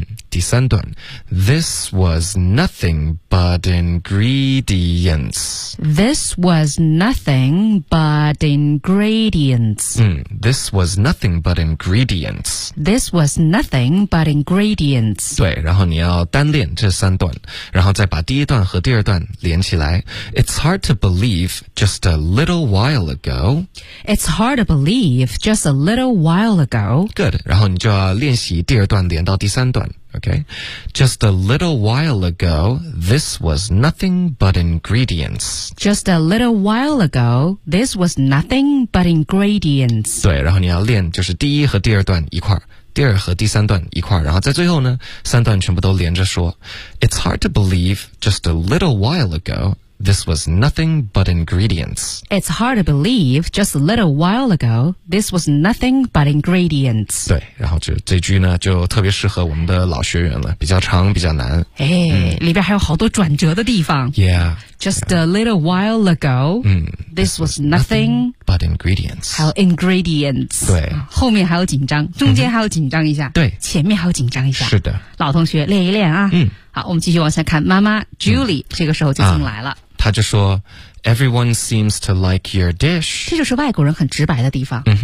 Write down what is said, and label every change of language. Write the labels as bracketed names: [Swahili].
[Chinese] 第三段 [English] ,this was nothing but ingredients. This was nothing but ingredients. This was nothing but ingredients. This was nothing but ingredients. [Chinese] 对，然后你要单练这三段，然后再把第一段和第二段连起来。 [English] It's hard to believe just a little while ago. It's hard to believe just a little while ago. Good. [Chinese] 然后你就要练习第二段连到第三段。 [English] Okay, just a little while ago, this was nothing but ingredients. Just a little while ago, this was nothing but ingredients. [Chinese] 对，然后你要练就是第一和第二段一块，第二和第三段一块，然后在最后呢，三段全部都连着说。 [English] It's hard to believe just a little while ago. This was nothing but ingredients. It's hard to believe just a little while ago, this was nothing but ingredients. [Chinese] 对，然后就这句呢就特别适合我们的老学员了，比较长比较难。里边还有好多转折的地方。 [English] Yeah. Just a little while ago, this was nothing but ingredients. [Chinese] 还有 ingredients. 对。后面还有紧张，中间还有紧张一下。对。前面还有紧张一下。是的。老同学练一练啊。好，我们继续往下看。妈妈 Julie 这个时候就进来了，她就说 [English] Everyone seems to like your dish， [Chinese] 这就是外国人很直白的地方。